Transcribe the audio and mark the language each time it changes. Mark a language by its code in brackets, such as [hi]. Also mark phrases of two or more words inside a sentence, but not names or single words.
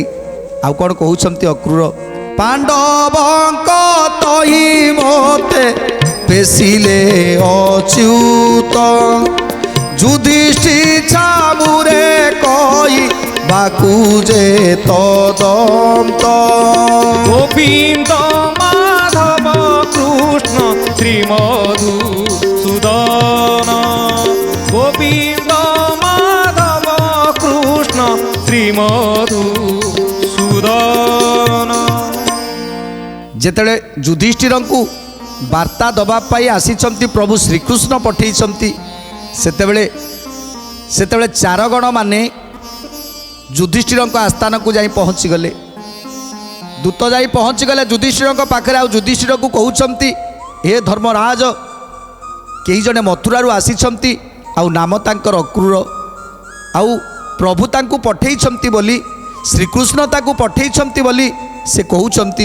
[or] ଆଉ କ'ଣ କହୁଛନ୍ତି ଅକ୍ରୂର, ପାଣ୍ଡବଙ୍କ ତହି ମୋତେ ପେଶିଲେ ଅଚ୍ୟୁତ ଯୁଧିଷ୍ଠି ଛାମୁରେ କହି ବାକୁ ଯେ ତଦନ୍ତ। [bn] গোবিন্দ মাধব কৃষ্ণ শ্রী মধুসূদন গোবিন্দ মাধব কৃষ্ণ শ্রী মধুসূদন। [or] ଯେତେବେଳେ ଯୁଧିଷ୍ଠିରଙ୍କୁ ବାର୍ତ୍ତା ଦେବା ପାଇଁ ଆସିଛନ୍ତି ପ୍ରଭୁ ଶ୍ରୀକୃଷ୍ଣ ପଠାଇଛନ୍ତି, ସେତେବେଳେ ଚାରଗଣ ମାନେ ଯୁଧିଷ୍ଠିରଙ୍କ ଆସ୍ଥାନକୁ ଯାଇ ପହଞ୍ଚିଗଲେ। ଦୂତ ଯାଇ ପହଞ୍ଚିଗଲେ ଯୁଧିଷ୍ଠିରଙ୍କ ପାଖରେ, ଆଉ ଯୁଧିଷ୍ଠିରକୁ କହୁଛନ୍ତି ହେ ଧର୍ମରାଜ, କେହି ଜଣେ ମଥୁରାରୁ ଆସିଛନ୍ତି, ଆଉ ନାମ ତାଙ୍କର ଅକ୍ରୂର, ଆଉ ପ୍ରଭୁ ତାଙ୍କୁ ପଠାଇଛନ୍ତି ବୋଲି, ଶ୍ରୀକୃଷ୍ଣ ତାଙ୍କୁ ପଠାଇଛନ୍ତି ବୋଲି ସେ କହୁଛନ୍ତି।